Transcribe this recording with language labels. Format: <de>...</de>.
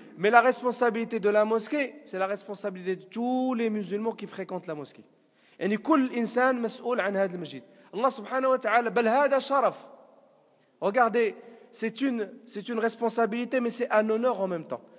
<fr>Mais la responsabilité de la mosquée, c'est la responsabilité de tous les musulmans qui fréquentent la mosquée.</fr> <ar>يعني كل إنسان مسؤول عن هذا المسجد. Allah subhanahu wa ta'ala, بل هذا شرف.</ar> <fr>Regardez, c'est une responsabilité, mais c'est un honneur en même temps.</fr>